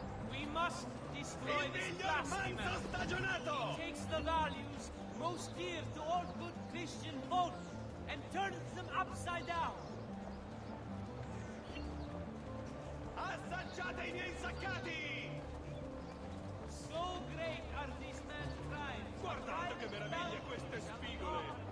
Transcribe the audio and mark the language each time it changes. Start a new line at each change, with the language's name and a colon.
English: We must destroy this blasphemer. He takes the values most dear to all good Christian folk and turns them upside down.
Italian: Assaggiate I miei saccati!
English: So great are these men's crimes.
Italian: Guardate che meraviglia queste spigole!